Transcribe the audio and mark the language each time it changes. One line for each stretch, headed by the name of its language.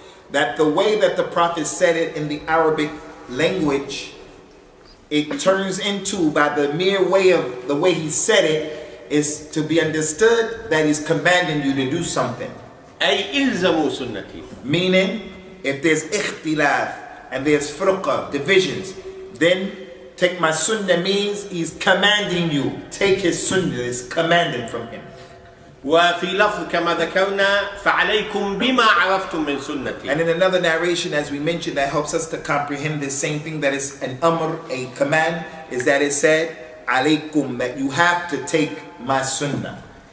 English: That the way that the Prophet said it in the Arabic language, it turns into, by the mere way of the way he said it, is to be understood that he's commanding you to do something.
Arabic: أي إلزموا سنتي.
English: Meaning, if there's ikhtilaf and there's furqa, divisions, then take my sunnah means he's commanding you. Take his sunnah, is commanded from him.
Arabic: وفي لفظ كما ذكرنا فعليكم بما عرفتم من سنتي.
English: And in another narration, as we mentioned, that helps us to comprehend the same thing, that is an amr, a command, is that it said alaykum, that you have to take my sunnah.